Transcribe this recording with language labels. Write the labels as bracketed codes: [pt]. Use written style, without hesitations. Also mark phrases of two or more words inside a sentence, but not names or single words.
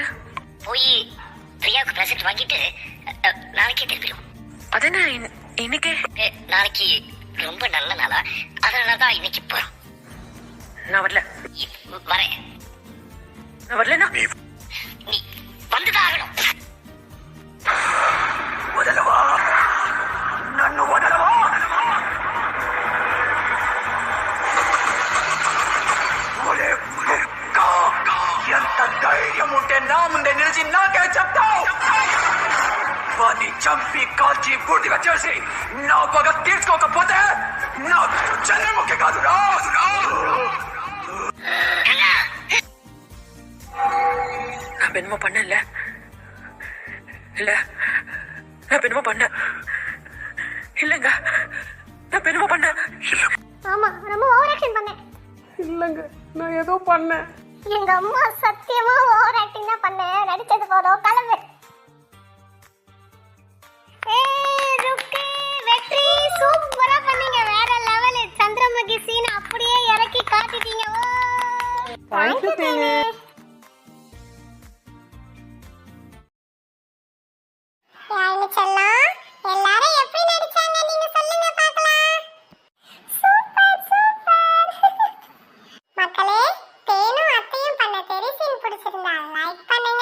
[ta] போய் பிரியாவுக்கு பிரசன்ட் வாங்கிட்டு நாளைக்கே திரும்பிடுவோம். அதனா இன்னைக்கு? நாளைக்கு ரொம்ப நல்ல நாளா, அதனாலதான் இன்னைக்கு போறோம். நான் வரல. வரேன். நான் வரலனா நீ வந்துதான் ஆகணும். [te] వదలవా నన్ను వదలవా ఎంత ధైర్యం ఉంటే నా ముందే నిలిచి నాకే చెప్తావు? వాడిని చంపి కాల్చి పూర్తిగా చేసి నా పగ తీర్చుకోకపోతే నా చంద్రముఖి కాదు రాదు. [ta] நான் என்னமோ பண்ணல, இல்ல நான் என்னமோ பண்ணேன். இல்லைங்க நான் என்னமோ பண்ணேன். ஆமா ரொம்ப [en] over action [ta] பண்ணேன். இல்லைங்க நான் ஏதோ பண்ணேன். எங்க அம்மா சத்தியமா [en] over acting [ta] தான் பண்ணேன். நடிச்சது போதும் கிளம்பு. ருக்கி வெற்றி சூப்பரா பண்ணீங்க. வேற லெவல். சந்திரமுகி சீன் அப்படியே இறக்கி காட்டிட்டீங்க. [en] Thank you, [ta] தேனு. செல்லம் எல்லாரும் எப்படி நடிச்சாங்க நீங்க சொல்லுங்க பார்க்கலாம். சூப்பர் சூப்பர். மக்களே தேனும் அத்தையும் பண்ண தெரிசீன் பிடிச்சிருந்தா லைக் பண்ணுங்க.